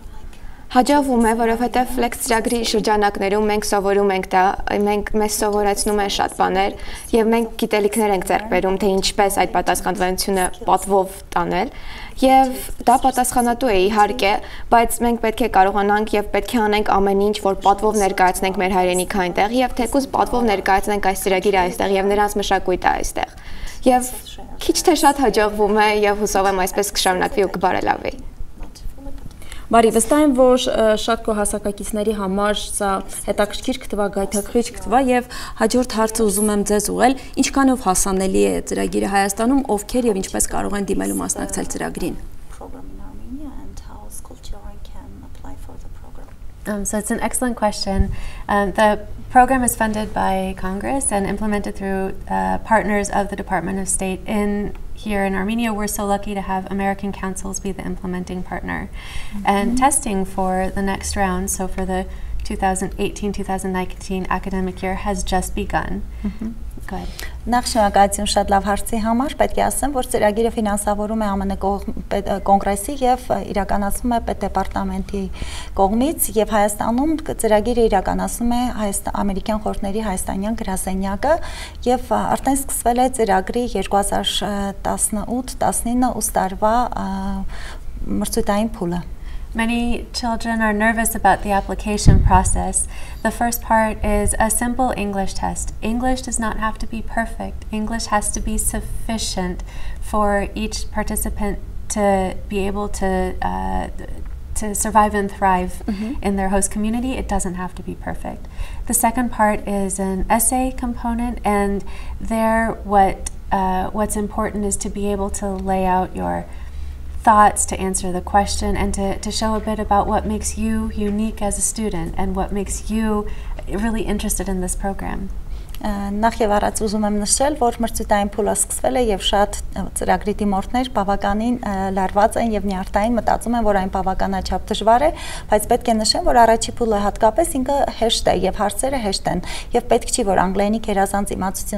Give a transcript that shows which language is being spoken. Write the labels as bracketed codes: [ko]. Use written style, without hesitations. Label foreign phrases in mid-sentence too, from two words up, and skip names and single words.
[hy] Հաջողվում է, որովհետև Flex ծրագրի շրջանակներում մենք սովորում ենք դա, մեզ սովորեցնում են շատ բաներ եւ մենք գիտելիքներ ենք ձեռք բերում, թե ինչպես այդ պատասխանատվությունը պատվով տանել եւ դա պատասխանատու է իհարկե, բայց մենք պետք է կարողանանք եւ պետք է անենք ամեն ինչ, որ պատվով ներկայացնենք մեր հայրենիքը այնտեղ եւ թեկուզ պատվով ներկայացնենք այս ծրագիրը այստեղ եւ նրանց մշակույթը այստեղ։ Եվ քիչ թե շատ հաջողվում է եւ հուսով եմ այսպես կշարունակվի ու կբարելավի։ Բարի, վստահ եմ, որ շատ քո հասակակիցների համար սա հետաքրքիր կթվա, գայթակղիչ կթվա եւ հաջորդ հարցը ուզում եմ ձեզ ուղղել, ինչքանով հասանելի է ծրագիրը Հայաստանում, ովքեր եւ ինչպես կարող են դիմել ու մասնակցել ծրագրին։ [en] So it's an excellent question. The program is funded by Congress and implemented through partners of the Department of State here in Armenia. We're so lucky to have American councils be the implementing partner. And testing for the next round, so for the 2018-2019 academic year, has just begun. Go ahead. [hy] Նախ շնորհակալություն շատ լավ հարցի համար, պետք է ասեմ, որ ծրագիրը ֆինանսավորում է ԱՄՆ կոնգրեսի եւ իրականացվում է պետդեպարտամենտի կողմից եւ Հայաստանում ծրագիրը իրականացնում է ամերիկյան խորհուրդների հայաստանյան գրասենյակը եւ արդեն սկսվել է ծրագրի 2018-19 ուս տարվա մրցույթային փուլը։ [en] Many children are nervous about the application process. The first part is a simple English test. English does not have to be perfect. English has to be sufficient for each participant to be able to survive and thrive in their host community. It doesn't have to be perfect. The second part is an essay component, and there what's important is to be able to lay out your thoughts, to answer the question, and to show a bit about what makes you unique as a student and what makes you really interested in this program. [hy] Նախ եւ առաջ ուզում եմ նշել, որ մրցույթային փուլը սկսվել է եւ շատ ծրագրի դիմորդներ բավականին լարված են եւ նյարդային մտածում են, որ այն բավականաչափ դժվար է, բայց պետք է նշեմ, որ առաջի փուլը հատկապես ինքը հեշտ է եւ հարցերը հեշտ են եւ պետք չի, որ անգլերենի գերազանց իմացություն